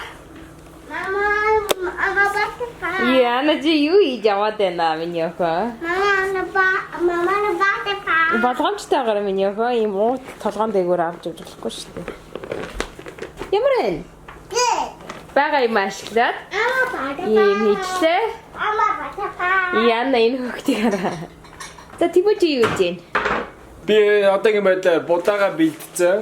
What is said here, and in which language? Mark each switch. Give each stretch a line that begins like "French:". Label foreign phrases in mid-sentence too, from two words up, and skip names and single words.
English: Mama, I'm about to fall.
Mongolian: Яна чи юу хийж яваад байна миний охин?
English: Mama, I'm about to fall.
Mongolian: Болгоомжтойгоор миний охин ийм уу толгоон дээгүүр авч өгч болохгүй шүү дээ. Ямар вэ?
English: Good.
Mongolian: Бага юм ашиглаад
English: I'm about to
Mongolian: ийм
English: fall.
Mongolian: хийчлээ.
English: I'm about to fall.
Mongolian: Яна энэ хөхтийг хараа. За Temuujin юу гэж байна? Би одоогийн байдлаар будаага бэлдсэн.